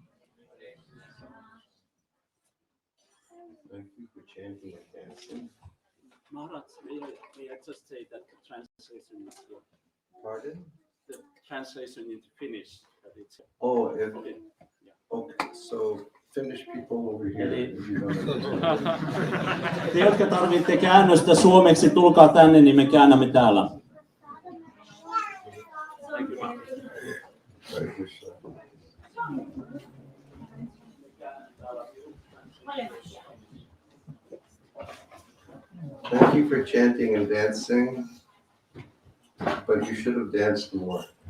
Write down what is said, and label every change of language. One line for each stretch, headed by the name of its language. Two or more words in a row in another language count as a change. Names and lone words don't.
English: Thank you for chanting and dancing. Maharaj, may I just say that the translation is here. Pardon? The translation into Finnish. That it's Oh, if, okay. okay. So Finnish people over here. Eli- If you don't understand.
Finnish: Te, jotka tarvitsette käännöstä suomeksi, tulkaa tänne, niin me käännämme täällä.
English: Hare Krishna. Thank you for chanting and dancing, but you should have danced more.